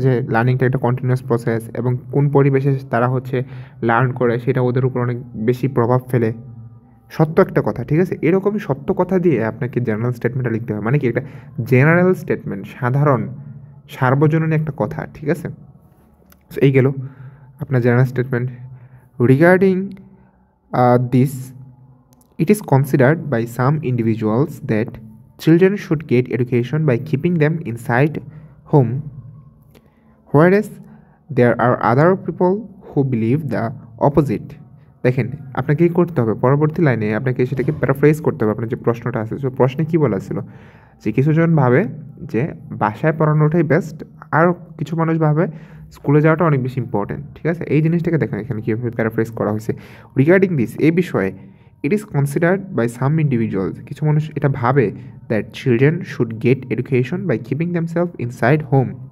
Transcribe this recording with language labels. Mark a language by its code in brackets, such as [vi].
[bn] যে লার্নিংটা একটা continuous process এবং কোন পরিবেশে তারা লার্ন করে সেটা ওদের উপর অনেক বেশি প্রভাব ফেলে। সত্য একটা কথা। ঠিক আছে? এরকমই সত্য কথা দিয়ে আপনাকে জেনারেল স্টেটমেন্টটা লিখতে হবে। কি একটা জেনারেল স্টেটমেন্ট, সাধারণ সার্বজনীন একটা কথা। ঠিক আছে? এই গেল আপনার general statement. [en] Regarding this, it is considered by some individuals that children should get education by keeping them inside home, whereas there are other people who believe the opposite. [bn] দেখেন আপনাকে কী করতে হবে, পরবর্তী লাইনে আপনাকে সেটাকে প্যারাফ্রেজ করতে হবে। আপনার যে প্রশ্নটা আছে, সে প্রশ্নে কী বলা ছিল যে কিছুজন ভাবে যে বাসায় পড়ানোটাই বেস্ট, আর কিছু মানুষ ভাবে স্কুলে যাওয়াটা অনেক বেশি ইম্পর্টেন্ট। ঠিক আছে? এই জিনিসটাকে দেখেন এখানে কীভাবে প্যারাফ্রেজ করা হয়েছে। [en] regarding this, [bn] এই বিষয়ে [en] it is considered by some individuals, [bn] কিছু মানুষ এটা ভাবে [en] That children should get education by keeping themselves inside home.